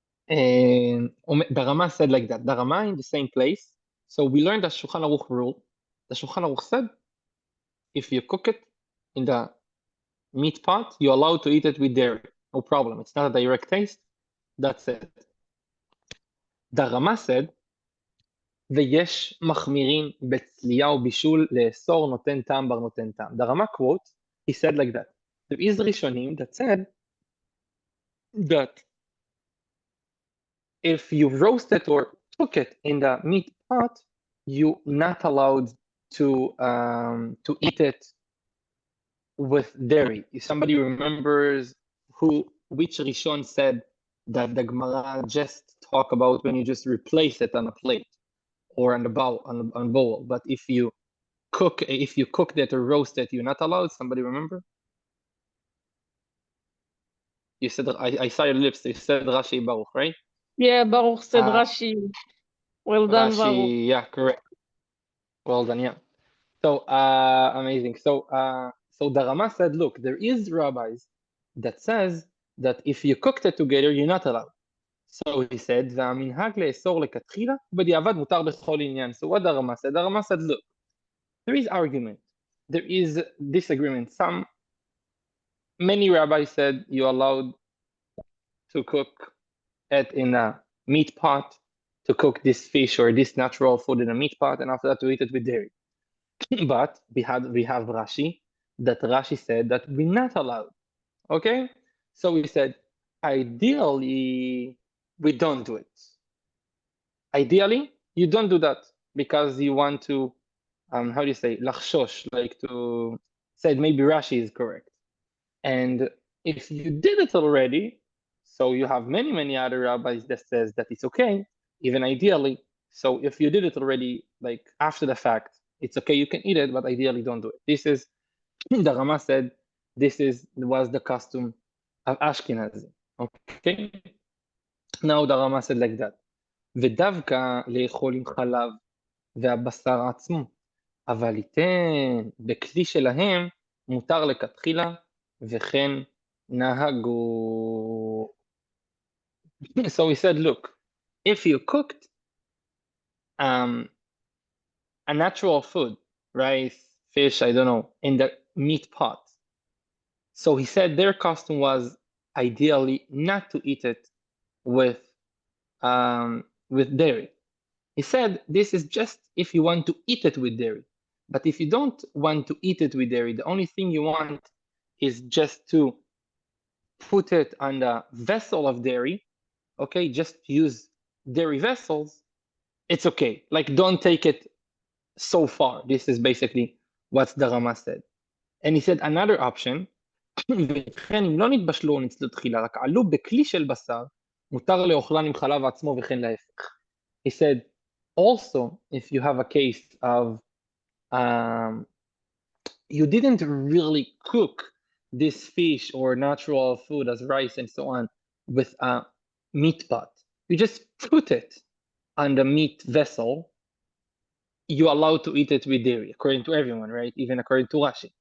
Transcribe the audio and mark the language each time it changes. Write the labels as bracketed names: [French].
[English] And the Rama said like that. The Rama in the same place. So we learned the Shulchan Aruch rule. The Shulchan Aruch said, if you cook it in the meat pot, you're allowed to eat it with dairy. No problem. It's not a direct taste. That's it. The Rama said, [Hebrew] ויש מחמירים בצלייה ובישול לאסור נותן טעם בר נותן טעם. [English] The Rama quote, he said like that. There is Rishonim that said that if you roast it or cook it in the meat pot, you're not allowed to eat it with dairy. If somebody remembers which Rishon said that the Gemara just talk about when you just replace it on a plate. or on the bowl, on bowl. But if you cooked it or roast it, you're not allowed. Somebody remember? You said, I saw your lips. You said Rashi Baruch, right? Yeah, Baruch said Uh, Rashi. Well done, Baruch. Rashi, yeah, correct. Well done, yeah. So amazing. So the Rama said, look, there is rabbis that says that if you cooked it together, you're not allowed. So he said, [Hebrew] והמנהג לאסור לכתחילה, בדיעבד מותר בכל עניין. [English] So what the Rama said? The Rama said, look, there is argument. There is disagreement. Many rabbis said you're allowed to cook it in a meat pot, to cook this fish or this natural food in a meat pot, and after that to eat it with dairy. But we have Rashi, that Rashi said that we're not allowed. Okay? So we said, ideally, we don't do it. Ideally, you don't do that because you want to, how do you say, lachshosh, like to say maybe Rashi is correct. And if you did it already, so you have many other rabbis that says that it's okay, even ideally. So if you did it already, like after the fact, it's okay, you can eat it, but ideally don't do it. This is, the Rama said, was the custom of Ashkenazi. Okay? Now the Rama said like that. [Hebrew] ודווקא לאכול עם חלב והבשר עצמו, אבל ייתן בכלי שלהם מותר לכתחילה וכן נהגו. [English] So he said, look, if you cooked a natural food, rice, fish, I don't know, in the meat pot. So he said their custom was ideally not to eat it with dairy. He said this is just if you want to eat it with dairy. But if you don't want to eat it with dairy, the only thing you want is just to put it on the vessel of dairy, okay, just use dairy vessels, it's okay. Like, don't take it so far. This is basically what the Rama said. And he said another option, [Hebrew] וכן אם לא נתבשלו או ניצלו תחילה, רק עלו בכלי של בשר, מותר לאוכלן עם חלב עצמו וכן להפך. [English] He said, also, if you have a case of you didn't really cook this fish or natural food as rice and so on with a meat pot, you just put it on the meat vessel, you're allowed to eat it with dairy, according to everyone, right? Even according to Rashi.